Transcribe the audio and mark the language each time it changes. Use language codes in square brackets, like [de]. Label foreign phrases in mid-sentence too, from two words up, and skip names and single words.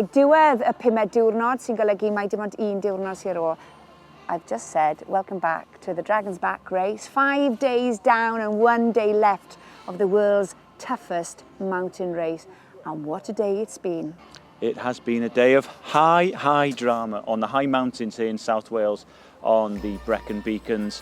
[cy] Diwedd y 5 diwrnod sy'n golygu mai dim ond 1 diwrnod sy'n ôl. [en] I've just said, welcome back to the Dragon's Back race. 5 days down and 1 day left of the world's toughest mountain race. And what a day it's been. It has been a day of high drama on the high mountains here in South Wales on the Brecon Beacons.